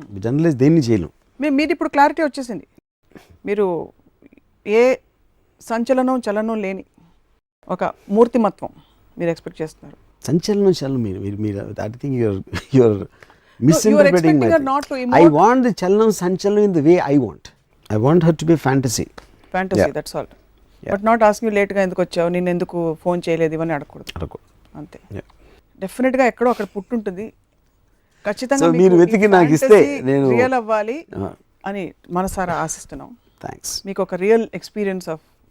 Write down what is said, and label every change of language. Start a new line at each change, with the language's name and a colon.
Telugu: Generalise దేన్ని చేయలేం. మీది ఇప్పుడు క్లారిటీ వచ్చేసింది. మీరు ఏ సంచలనం చలనం లేని ఒక మూర్తిమత్వం మీరు ఎక్స్పెక్ట్ చేస్తున్నారు. చలనం మీరు
English: I think your misinterpreting my thing. I want the
Telugu: chalanam sanchalanam
English: in the way I want. I want her to be fantasy. That's all. But not asking you late
Telugu: గా ఎందుకు వచ్చావు, నేను ఎందుకు ఫోన్ చేయలేదు ఇవన్నీ అడగకూడదు. అంతే. డెఫినెట్ గా ఎక్కడో అక్కడ పుట్టుంటుంది. ఖచ్చితంగా మీరు వెతికి నాకు ఇస్తే నేను రియల్ అవ్వాలి అని మనసారా ఆశిస్తున్నాం. థ్యాంక్స్. మీకు ఒక
English: real experience of